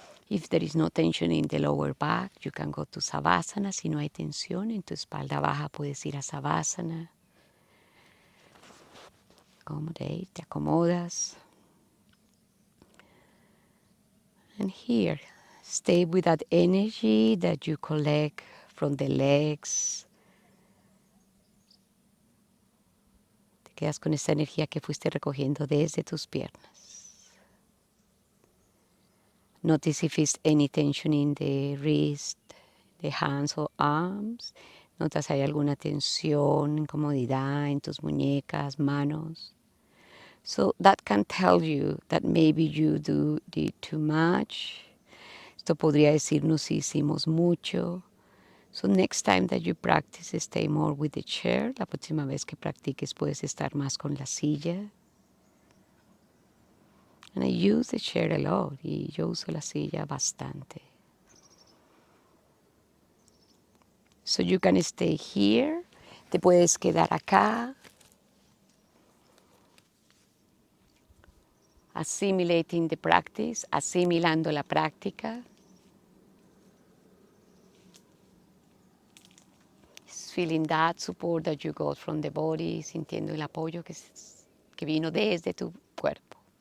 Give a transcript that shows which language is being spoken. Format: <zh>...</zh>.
<en>If there is no tension in the lower back, you can go to Savasana.</en> <es>Si no hay tensión en tu espalda baja, puedes ir a Savasana.</es> <en>Accommodate,</en> <es>te acomodas.</es> <en>And here, stay with that energy that you collect from the legs.</en> <es>Te quedas con esa energía que fuiste recogiendo desde tus piernas.</es> <en>Notice if there's any tension in the wrist, the hands or arms.</en> <es>Notas si hay alguna tensión, incomodidad en tus muñecas, manos.</es> <en>So that can tell you that maybe you did too much.</en> <es>Esto podría decirnos si hicimos mucho.</es> <en>So next time that you practice, stay more with the chair.</en> <es>La próxima vez que practiques puedes estar más con la silla.</es> <en>And I use the chair a lot.</en> <es>Y yo uso la silla bastante.</es> <en>So you can stay here.</en> <es>Te puedes quedar acá.</es> <en>Assimilating the practice.</en> <es>Asimilando la práctica.</es> <en>Feeling that support that you got from the body.</en> <es>Sintiendo el apoyo que vino desde tu cuerpo.</es>